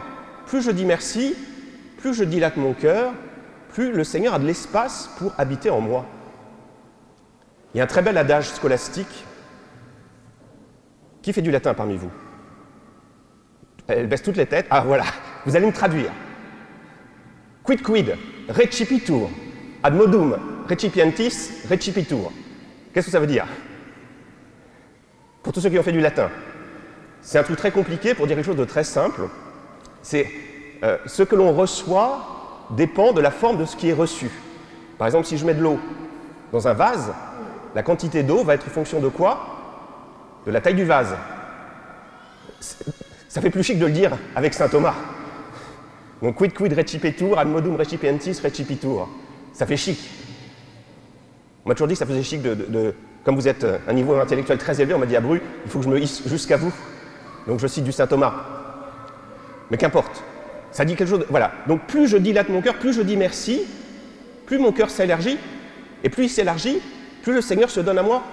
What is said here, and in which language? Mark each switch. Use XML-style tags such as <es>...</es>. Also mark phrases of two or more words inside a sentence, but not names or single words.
<fr>Plus je dis merci, plus je dilate mon cœur, plus le Seigneur a de l'espace pour habiter en moi. Il y a un très bel adage scolastique. Qui fait du latin parmi vous? Elle baisse toutes les têtes. Ah voilà, vous allez me traduire.</fr> <la>Quid quid, recipitur, ad modum recipientis recipitur.</la> <fr>Qu'est-ce que ça veut dire? Pour tous ceux qui ont fait du latin, c'est un truc très compliqué pour dire quelque chose de très simple. C'est ce que l'on reçoit dépend de la forme de ce qui est reçu. Par exemple, si je mets de l'eau dans un vase, la quantité d'eau va être fonction de quoi? De la taille du vase. Ça fait plus chic de le dire avec saint Thomas. Donc,</fr> <la>quid quid recipitur, ad modum recipientis recipitur.</la> <fr>Ça fait chic. On m'a toujours dit que ça faisait chic comme vous êtes un niveau intellectuel très élevé, on m'a dit à Bru, il faut que je me hisse jusqu'à vous. Donc je cite du saint Thomas. Mais qu'importe. Ça dit quelque chose voilà. Donc plus je dilate mon cœur, plus je dis merci, plus mon cœur s'élargit, et plus il s'élargit, plus le Seigneur se donne à moi.</fr>